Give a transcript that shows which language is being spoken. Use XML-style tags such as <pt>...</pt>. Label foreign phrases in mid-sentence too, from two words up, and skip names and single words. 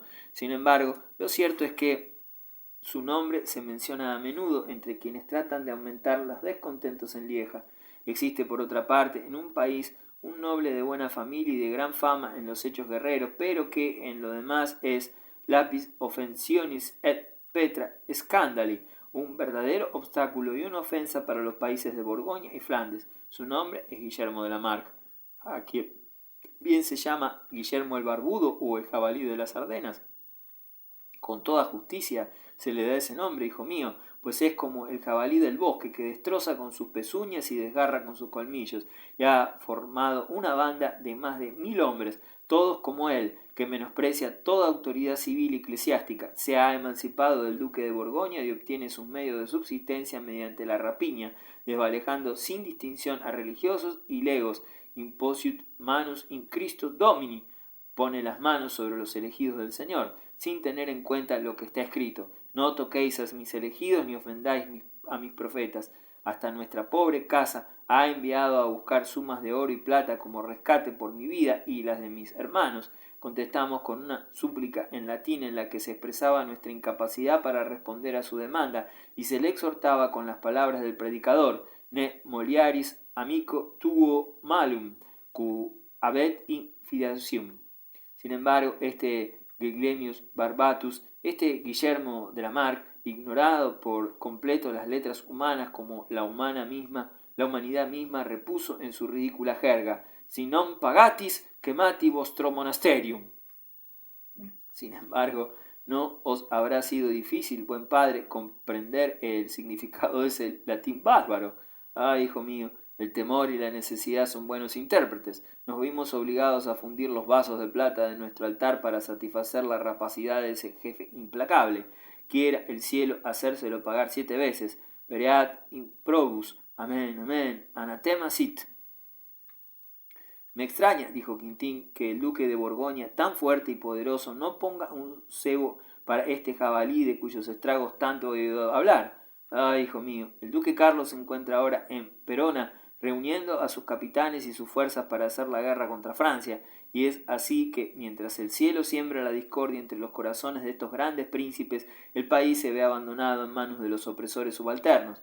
<es>Sin embargo, lo cierto es que su nombre se menciona a menudo entre quienes tratan de aumentar los descontentos en Lieja. Existe, por otra parte, en un país un noble de buena familia y de gran fama en los hechos guerreros, pero que en lo demás es</es> <la>lapis offensionis et petra scandali,</la> <es>un verdadero obstáculo y una ofensa para los países de Borgoña y Flandes. Su nombre es Guillermo de la Marca, a quien bien se llama Guillermo el Barbudo o el Jabalí de las Ardenas. Con toda justicia se le da ese nombre, hijo mío, pues es como el jabalí del bosque que destroza con sus pezuñas y desgarra con sus colmillos, y ha formado una banda de más de 1000 hombres, todos como él, que menosprecia toda autoridad civil y eclesiástica, se ha emancipado del duque de Borgoña y obtiene sus medios de subsistencia mediante la rapiña, desvalejando sin distinción a religiosos y legos,</es> <la>imposiut manus in Christo Domini,</la> <es>pone las manos sobre los elegidos del Señor, sin tener en cuenta lo que está escrito. No toquéis a mis elegidos ni ofendáis a mis profetas. Hasta nuestra pobre casa ha enviado a buscar sumas de oro y plata como rescate por mi vida y las de mis hermanos. Contestamos con una súplica en latín en la que se expresaba nuestra incapacidad para responder a su demanda y se le exhortaba con las palabras del predicador:</es> <la>Ne moliaris amico tuo malum, cu habet in fidacium.</la> <es>Sin embargo, este Guilemius Barbatus, este Guillermo de la Marck, ignorado por completo las letras humanas como la humanidad misma, repuso en su ridícula jerga:</es> <la>si non pagatis, quemati vostro monasterium.</la> <es>Sin embargo, no os habrá sido difícil, buen padre, comprender el significado de ese latín bárbaro. Ah, hijo mío, el temor y la necesidad son buenos intérpretes. Nos vimos obligados a fundir los vasos de plata de nuestro altar para satisfacer la rapacidad de ese jefe implacable. Quiera el cielo hacérselo pagar 7 veces.</es> <la>Pereat improbus. Amén, amén. Anatema sit.</la> <es>Me extraña, dijo Quintín, que el duque de Borgoña, tan fuerte y poderoso, no ponga un cebo para este jabalí de cuyos estragos tanto he oído hablar. Ah, hijo mío, el duque Carlos se encuentra ahora en Perona, reuniendo a sus capitanes y sus fuerzas para hacer la guerra contra Francia, y es así que, mientras el cielo siembra la discordia entre los corazones de estos grandes príncipes, el país se ve abandonado en manos de los opresores subalternos.</es>